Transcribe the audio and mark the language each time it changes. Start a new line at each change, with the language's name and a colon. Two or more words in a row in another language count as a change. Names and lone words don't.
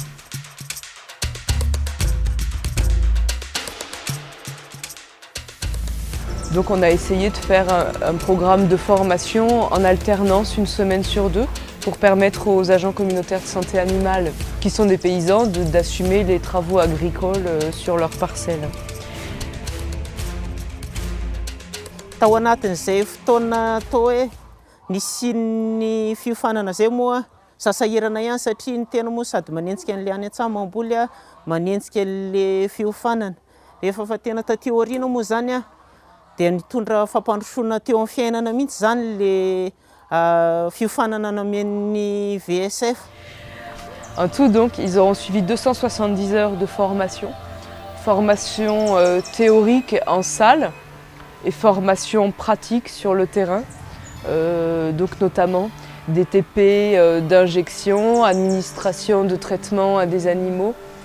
French: Donc on a essayé de faire un programme de formation en alternance une semaine sur deux pour permettre aux agents communautaires de santé animale, qui sont des paysans, d'assumer les travaux agricoles sur leurs parcelles.
Malagasy: Tao anatin'izay fotoana tao hoe nisy ny fiofanana zay moa sasahirana ihany satria ny tena moa sady manenjika an'ilay any an-tsaha mamboly manenjika an'ilay fiofanana. Rehefa fa tena taty aoriana moa zany dia nitondra fampandrosoana teo amin'ny fiainana mihitsy zany le fiofanana namen'ny VSF.
French: En tout, donc, ils auront suivi 270 heures de formation théorique en salle et formation pratique sur le terrain, donc notamment des TP d'injection, administration de traitement à des animaux.